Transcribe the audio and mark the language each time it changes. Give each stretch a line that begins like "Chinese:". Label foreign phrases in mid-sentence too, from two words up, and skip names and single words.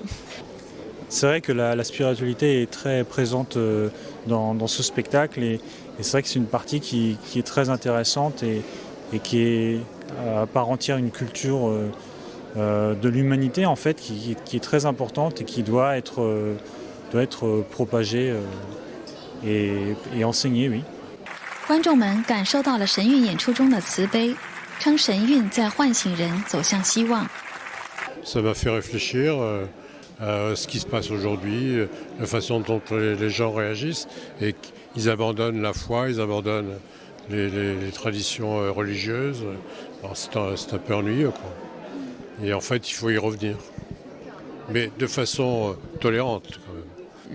French: C'est vrai que la spiritualité est très présente dans ce spectacle et c'est vrai que c'est une partie qui est très intéressante et qui est à part entière une culture de l'humanité en fait qui est très importante et qui doit être propagée et enseignée, oui.
Chinese: 观众们感受到了神韵演出中的慈悲，称神韵在唤醒人走向希望。
French: Ça m'a fait réfléchir à ce qui se passe aujourd'hui, la façon dont les gens réagissent et qu'ils abandonnent la foi, ils abandonnent les traditions religieuses. C'est un peu ennuyeux, quoi. Et en fait, il faut y revenir, mais de façon tolérante, quand même.